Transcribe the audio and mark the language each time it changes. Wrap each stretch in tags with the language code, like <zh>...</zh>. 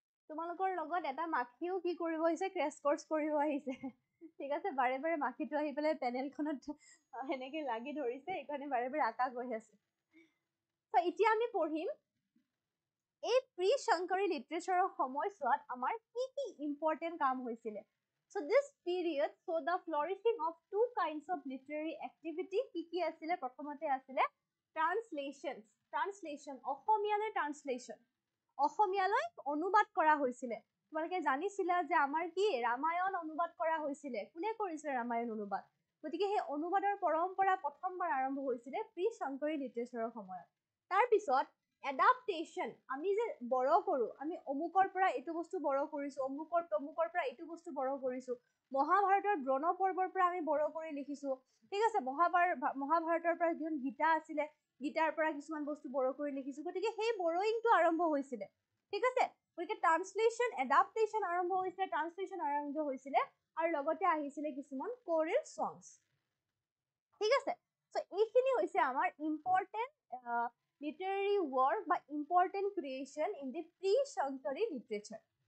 <as>তোমালোকৰ লগত এটা মাখিও কি কৰিব আহিছে? ক্ৰেছ কৰ্চ কৰিব আহিছে। ঠিক আছে, বাৰে বাৰে মাখিটো আহি পেলাই পেনেলখনত সেনেকে লাগি ধৰিছে, এইকাৰণে বাৰে বাৰে আকাশ হৈ আছে। এতিয়া আমি পঢ়িম এই প্ৰি শংকৰী লিটাৰেচাৰৰ সময়ছোৱাত আমাৰ কি কি ইম্পৰ্টেণ্ট কাম হৈছিলে।</as> <en>So this period saw the flourishing of two kinds of literary activity.</en> <as>কি আছিলে? প্ৰথমতে আছিলে ট্ৰান্সলেশ্যন, অসমীয়ালৈ ট্ৰান্সলেশ্যন। অসমীয়ালৈ অনুবাদ কৰা হৈছিলে। তোমালোকে জানিছিলা যে আমাৰ কি ৰামায়ণ অনুবাদ কৰা হৈছিলে। কোনে কৰিছিলে ৰামায়ণ অনুবাদ? গতিকে সেই অনুবাদৰ পৰম্পৰা প্ৰথমবাৰ আৰম্ভ হৈছিলে প্ৰি শংকৰী লিটাৰেচাৰৰ সময়ত। তাৰপিছত এডাপ্টেশ্যন, আমি যে বড় কৰো, আমি অমুকৰ পৰা এইটো বস্তু বড় কৰিছো, অমুকৰ তমুকৰ পৰা এইটো বস্তু বড় কৰিছো। মহাভাৰতৰ দ্ৰোণ পৰ্বৰ পৰা আমি বড় কৰি লিখিছো, ঠিক আছে। মহাভাৰতৰ পৰা যিখন গীতা আছিলে, গীতাৰ পৰা কিছুমান বস্তু বড় কৰি লিখিছো। গতিকে সেই বড়োইংটো আৰম্ভ হৈছিলে, ঠিক আছে। গতিকে ট্ৰান্সলেশ্যন এডাপ্টেশ্যন আৰম্ভ হৈছিলে, ট্ৰান্সলেশ্যন আৰম্ভ হৈছিলে, আৰু লগতে আহিছিলে কিছুমান কোৰেল সংছ, ঠিক আছে। চ' এইখিনি হৈছে আমাৰ</as> <en>Important literary work বা important creation in the pre Shankari literature.</en>